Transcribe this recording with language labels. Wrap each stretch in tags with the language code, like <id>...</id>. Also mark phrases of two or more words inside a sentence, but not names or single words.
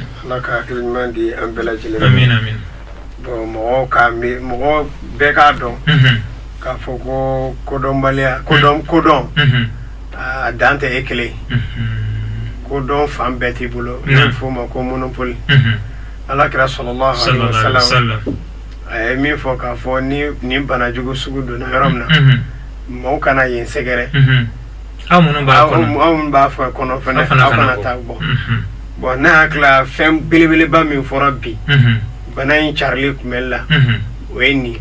<bm>Ala ka hakili ɲuman di an bɛɛ lajɛlen amin amin bon mɔgɔ bɛɛ k'a dɔn k'a fɔ ko kodɔnbaliya kodɔn a dan tɛ e kelen kodɔn fan bɛɛ t'i bolo n'a fɔ o ma ko monopole Ala kira</bm> <ar>صلى الله عليه وسلم</ar> <bm>a ye min fɔ k'a fɔ ni bana jugu sugu donna yɔrɔ min na mɔgɔw kana yen sɛgɛrɛ aw minnu b'a fɔ kɔnɔ fɛnɛ aw kana taa bɔ bon ne hakili fɛn belebeleba min fɔra bi bana in carili kunbɛli la o ye nin</bm>